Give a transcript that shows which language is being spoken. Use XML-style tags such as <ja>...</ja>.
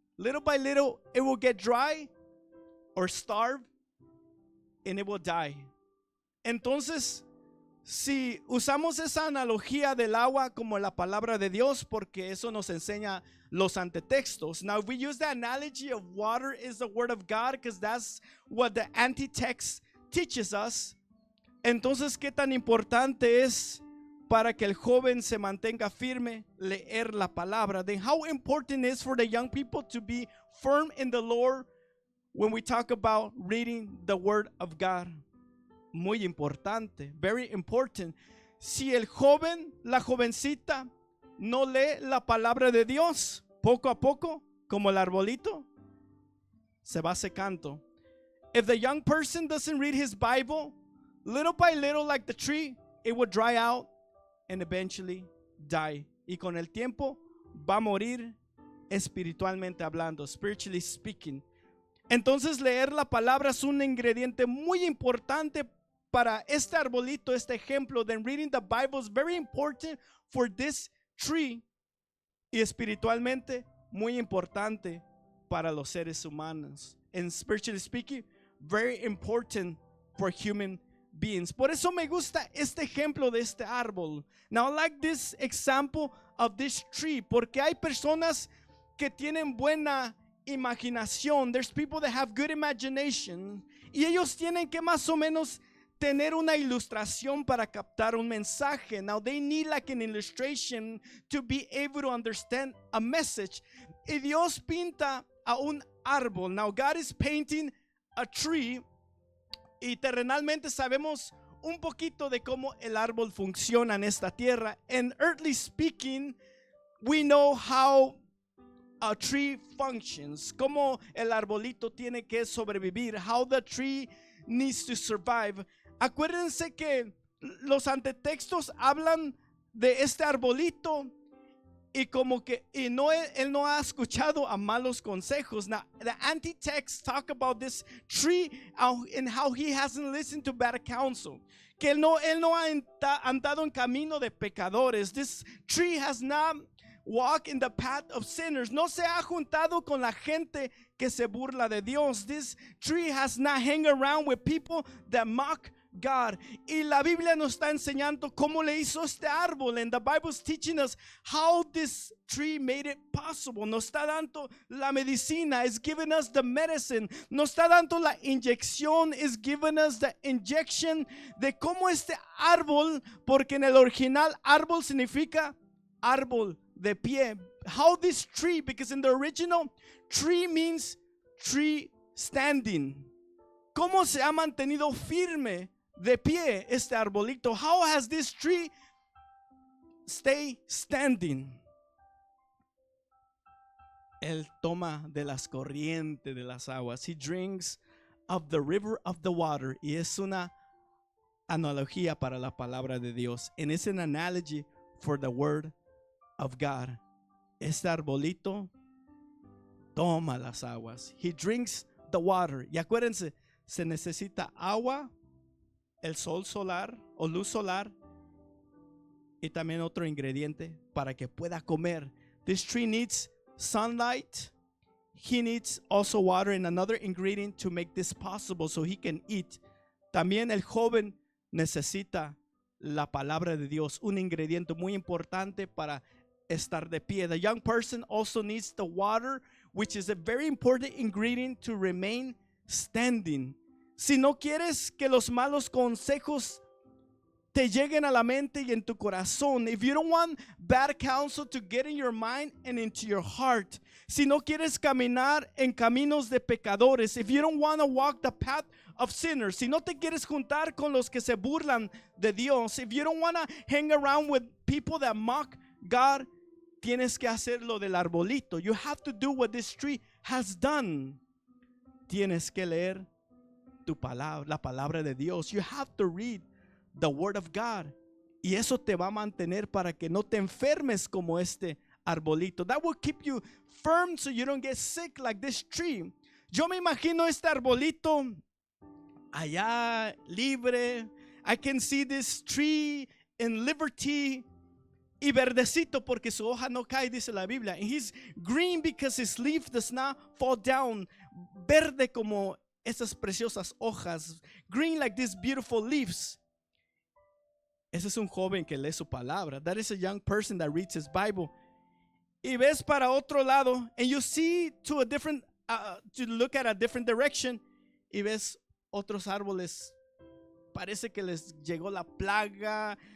<en>Little by little, it will get dry or starve and it will die.</en> <es>Entonces, si usamos esa analogía del agua como la palabra de Dios, porque eso nos enseña los antetextos.</es> <en>Now, if we use the analogy of water is the word of God, because that's what the antitext teaches us.</en> <es>Entonces, ¿qué tan importante es para que el joven se mantenga firme leer la palabra?</es> <en>Then how important is for the young people to be firm in the Lord when we talk about reading the word of God?</en> <es>Muy importante,</es> <en>very important.</en> <es>Si el joven, la jovencita no lee la palabra de Dios, poco a poco, como el arbolito, se va secando.</es> <en>If the young person doesn't read his Bible, little by little, like the tree, it will dry out and eventually die.</en> <es>Y con el tiempo va a morir espiritualmente hablando,</es> <en>spiritually speaking.</en> <es>Entonces leer la palabra es un ingrediente muy importante para este arbolito, este ejemplo.</es> <en>Then reading the Bible is very important for this tree,</en> <es>y espiritualmente muy importante para los seres humanos.</es> <en>And spiritually speaking, very important for human beings.</en> <es>Por eso me gusta este ejemplo de este árbol.</es> <en>Now I like this example of this tree,</en> <es>porque hay personas que tienen buena imaginación.</es> <en>There's people that have good imagination,</en> <es>y ellos tienen que más o menos tener una ilustración para captar un mensaje.</es> <en>Now they need like an illustration to be able to understand a message.</en> <es>Y Dios pinta a un árbol.</es> <en>Now God is painting a tree,</en> <es>y terrenalmente sabemos un poquito de cómo el árbol funciona en esta tierra.</es> <en>And earthly speaking, we know how a tree functions,</en> <es>cómo el arbolito tiene que sobrevivir,</es> <en>how the tree needs to survive.</en> <es>Acuérdense que los antetextos hablan de este arbolito y como que él no ha escuchado a malos consejos.</es> <en>Now, the antitext talk about this tree and how he hasn't listened to bad counsel.</en> <es>Que él no ha andado en camino de pecadores.</es> <en>This tree has not walked in the path of sinners.</en> <es>No se ha juntado con la gente que se burla de Dios.</es> <en>This tree has not hang around with people that mock God.</en> <es>Y la Biblia nos está enseñando cómo le hizo este árbol.</es> <en>And the Bible is teaching us how this tree made it possible.</en> <es>Nos está dando la medicina.</es> <en>It's giving us the medicine.</en> <es>Nos está dando la inyección.</es> <en>It's giving us the injection</en> <es>de cómo este árbol, porque en el original árbol significa árbol de pie.</es> <en>How this tree, because in the original tree means tree standing.</en> <es>¿Cómo se ha mantenido firme de pie este arbolito?</es> <en>How has this tree stay standing?</en> <es>Él toma de las corrientes de las aguas.</es> <en>He drinks of the river of the water.</en> <es>Y es una analogía para la palabra de Dios.</es> <en>And it's an analogy for the word of God.</en> <es>Este arbolito toma las aguas.</es> <en>He drinks the water.</en> <es>Y acuérdense, se necesita agua, el sol solar o luz solar y también otro ingrediente para que pueda comer.</es> <en>This tree needs sunlight. He needs also water and another ingredient to make this possible so he can eat.</en> <es>También el joven necesita la palabra de Dios, un ingrediente muy importante para estar de pie.</es> <en>The young person also needs the water, which is a very important ingredient to remain standing.</en> <es>Si no quieres que los malos consejos te lleguen a la mente y en tu corazón,</es> <en>if you don't want bad counsel to get in your mind and into your heart,</en> <es>si no quieres caminar en caminos de pecadores,</es> <en>if you don't want to walk the path of sinners,</en> <es>si no te quieres juntar con los que se burlan de Dios,</es> <en>if you don't want to hang around with people that mock God,</en> <es>tienes que hacer lo del arbolito.</es> <en>You have to do what this tree has done.</en> <es>Tienes que leer tu palabra, la palabra de Dios.</es> <en>You have to read the word of God.</en> <es>Y eso te va a mantener para que no te enfermes como este arbolito.</es> <en>That will keep you firm so you don't get sick like this tree.</en> <es>Yo me imagino este arbolito allá libre.</es> <en>I can see this tree in liberty.</en> <es>Y verdecito porque su hoja no cae, dice la Biblia.</es> <en>And he's green because his leaf does not fall down.</en> <es>Verde como esas preciosas hojas.</es> <en>Green like these beautiful leaves.</en> <es>Ese es un joven que lee su palabra.</es> <en>That is a young person that reads his Bible.</en> <es>Y ves para otro lado,</es> <en>and you see to a different, to look at a different direction.</en> <es>Y ves otros árboles. Parece que les llegó la plaga.</es>